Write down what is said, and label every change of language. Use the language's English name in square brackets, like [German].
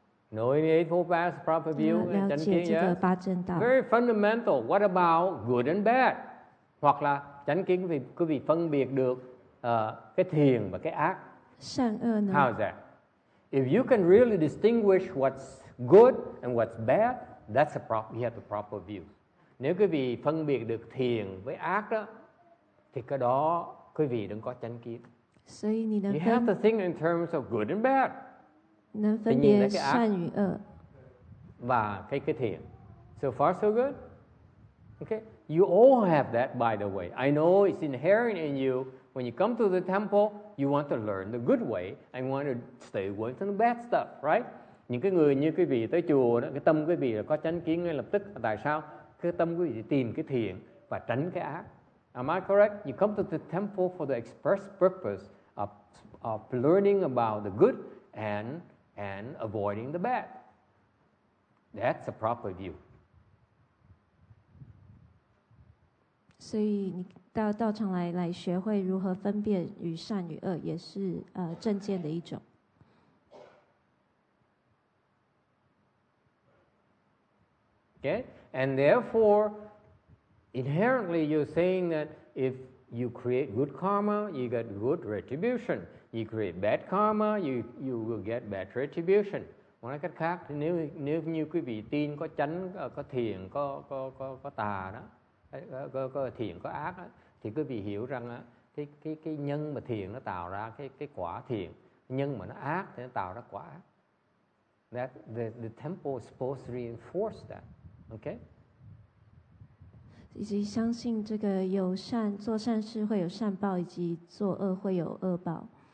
[English] Knowing the Eightfold Path is proper view. [Chinese] 了解这个八正道。 [English] Very fundamental. What about good and bad? [Vietnamese] Hoặc là chánh kiến quý vị phân biệt được cái thiện và cái ác. [Chinese] 善恶呢？ [English] How is that? If you can really distinguish what's good and what's bad, you have the proper view. [Vietnamese] Nếu quý vị phân biệt được thiện với ác đó, thì cái đó quý vị đừng có chánh kiến. [Chinese] 所以你能 [English] You have to think in terms of good and bad. [Chinese] 能分别善与恶 [Vietnamese] và cái thiện. [English] So far so good. Okay? You all have that, by the way. I know it's inherent in you. When you come to the temple, you want to learn the good way and want to stay away from the bad stuff, right? [Vietnamese] Những cái người như quý vị tới chùa đó, cái tâm quý vị là có chánh kiến ngay lập tức. Tại sao? Cái tâm quý vị tìm cái thiện và tránh cái ác. [English] Am I correct? You come to the temple for the express purpose of learning about the good and avoiding the bad. That's a proper view. [Chinese] 所以你到道场来学会如何分辨与善与恶，也是正见的一种。 [English] Okay? And therefore, inherently you're saying that if you create good karma, you get good retribution. You create bad karma, you will get bad retribution. [Vietnamese] Nói cách khác, thì nếu như quý vị tin có chánh, có thiện, có tà đó, có thiện, có ác đó, thì quý vị hiểu rằng cái nhân mà thiện nó tạo ra cái quả thiện, nhân mà nó ác thì nó tạo ra quả ác. [English] That the temple is supposed to reinforce that. Okay? [Chinese] 以及相信这个有善做善事会有善报，以及做恶会有恶報。